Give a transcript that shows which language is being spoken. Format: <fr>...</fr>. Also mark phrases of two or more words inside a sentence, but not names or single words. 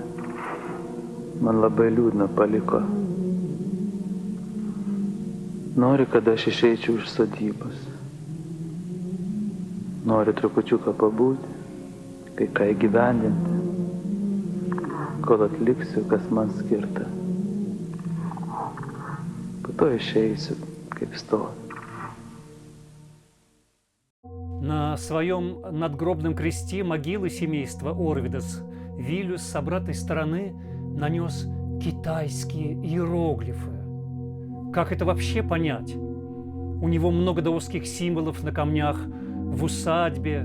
<lt>Man labai liūdna paliko. Nori, kad aš išeičiau iš sodybos. Nori trupučiuką pabūti, kai ką įgyvendinti, kol atliksiu, kas man skirta. Po to išeisiu, kaip stovi.</lt> <ru>На своем надгробном кресте могилы семейства Орвидес Вильюс с обратной стороны нанес китайские иероглифы. Как это вообще понять? У него много даосских символов на камнях в усадьбе.</ru>